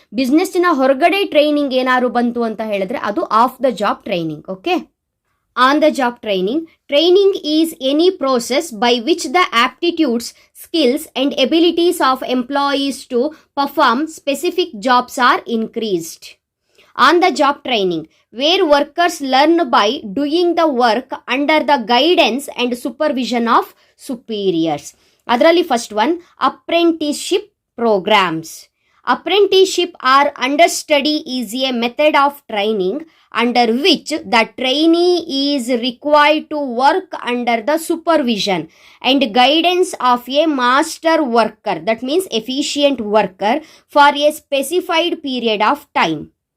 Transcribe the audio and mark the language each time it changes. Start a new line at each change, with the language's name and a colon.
Kannada: ಬಿಸ್ನೆಸ್ಸಿನ ಹೊರಗಡೆ ಟ್ರೈನಿಂಗ್ ಏನಾದ್ರು ಬಂತು ಅಂತ ಹೇಳಿದ್ರೆ ಅದು of the job training.
English: Okay, on the job training is any process by which the aptitudes, skills and abilities of employees to perform specific jobs are increased. On the job training, where workers learn by doing the work under the guidance and supervision of superiors. ಅದರಲ್ಲಿ first one, apprenticeship programs. Apprenticeship or understudy is a method of training under which the trainee is required to work under the supervision and guidance of a master worker, that means efficient worker, for a specified period of time.